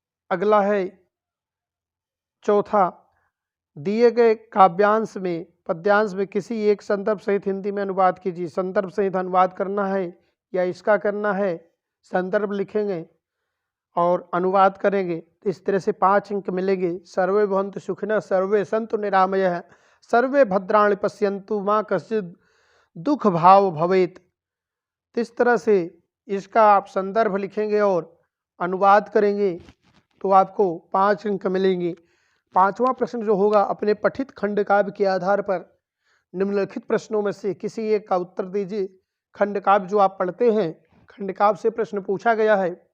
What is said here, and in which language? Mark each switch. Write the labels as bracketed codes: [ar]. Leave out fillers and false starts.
[hi] अगला है चौथा, दिए गए काव्यांश में पद्यांश में किसी एक संदर्भ सहित हिंदी में अनुवाद कीजिए। संदर्भ सहित अनुवाद करना है या इसका करना है, संदर्भ लिखेंगे और अनुवाद करेंगे। इस तरह से 5 अंक मिलेंगे। [sa] सर्वे भवन्तु सुखिनः, सर्वे सन्तु निरामयः, सर्वे भद्राणि पश्यन्तु मा कश्चित् दुख भाव भवेत्। [hi] इस तरह से इसका आप संदर्भ लिखेंगे और अनुवाद करेंगे तो आपको 5 अंक मिलेंगे। 5वां प्रश्न जो होगा, अपने पठित खंड काव्य के आधार पर निम्नलिखित प्रश्नों में से किसी एक का उत्तर दीजिए। खंड काव्य जो आप पढ़ते हैं, खंड काव्य से प्रश्न पूछा गया है।